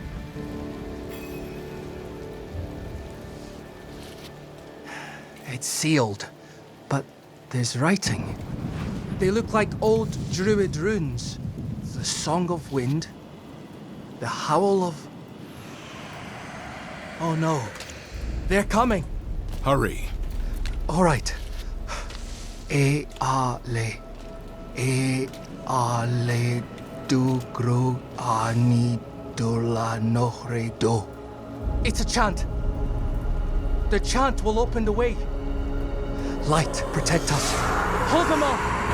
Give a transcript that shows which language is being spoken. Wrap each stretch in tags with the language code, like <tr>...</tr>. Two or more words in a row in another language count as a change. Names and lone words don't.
<en>It's sealed, but there's writing. They look like old druid runes. The Song of Wind, the Howl of... Oh no, they're coming! Hurry. All right. E-a-le. E-a-le du-gru ani-do-la-nohre-do. It's a chant. The chant will open the way. Light, protect us. Hold them off!</en>